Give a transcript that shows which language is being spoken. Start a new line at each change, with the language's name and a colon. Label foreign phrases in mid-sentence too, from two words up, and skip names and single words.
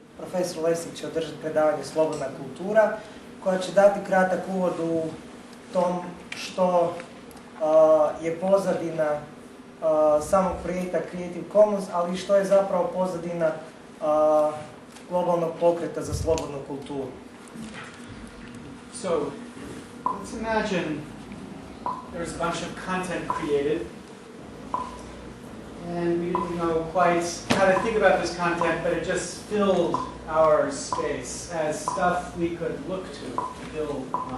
Croatian: profesor Lessig će održati predavanje Slobodna kultura, koja će dati kratak uvod u tom što je pozadina samog projekta Creative Commons, ali i što je zapravo pozadina globalnog pokreta za slobodnu kulturu.
English: So, let's imagine there's a bunch of content created, and we didn't know quite how to think about this content, but it just filled our space as stuff we could look to build on.